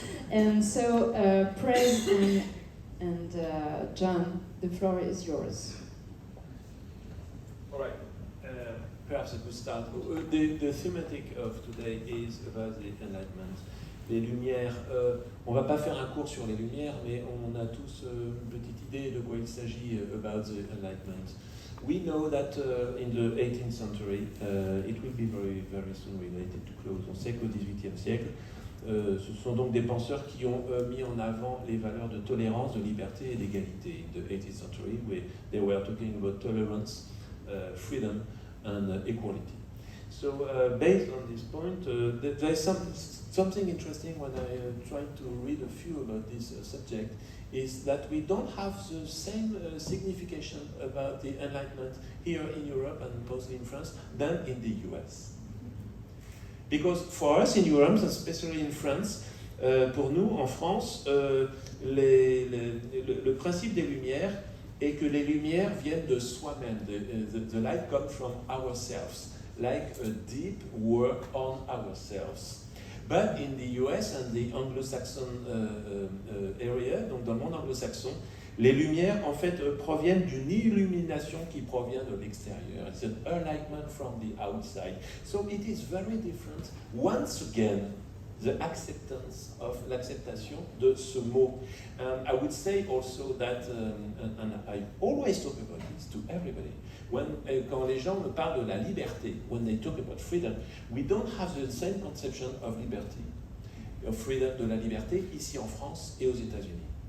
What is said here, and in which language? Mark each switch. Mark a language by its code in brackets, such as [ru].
[en] And so, Prez and John, the floor is yours. All right. Perhaps I could start. The thematic of today is about the Enlightenment. [fr] Les Lumières. On va pas faire un cours sur les Lumières, mais on a tous une petite idée de quoi il s'agit [en] about the Enlightenment. We know that in the 18th century, it will be very, very soon related to close. [fr] On sait qu'au XVIIIe siècle, ce sont donc des penseurs qui ont mis en avant les valeurs de tolérance, de liberté et d'égalité. [en] In the 18th century, they were talking about tolerance, freedom, and equality. So, based on this point, there's something interesting when I tried to read a few about this subject, is that we don't have the same signification about the Enlightenment here in Europe and mostly in France than in the US. Because for us in Europe, especially in France, [fr] pour nous en France, le principe des Lumières est que les Lumières viennent de soi-même. [en] The light comes from ourselves, like a deep work on ourselves. But in the US and the Anglo-Saxon area, [fr] donc dans le monde anglo-saxon, les lumières en fait proviennent d'une illumination qui provient de l'extérieur. [en] It's an enlightenment from the outside. So it is very different. Once again, the acceptance of [fr] l'acceptation de ce mot. [en] I would say also that, and I always talk about this to everybody. [fr] Quand les gens me parlent de la liberté, [en] when they talk about freedom, we don't have the same conception of liberty, of freedom, [fr] de la liberté ici en France et aux États-Unis.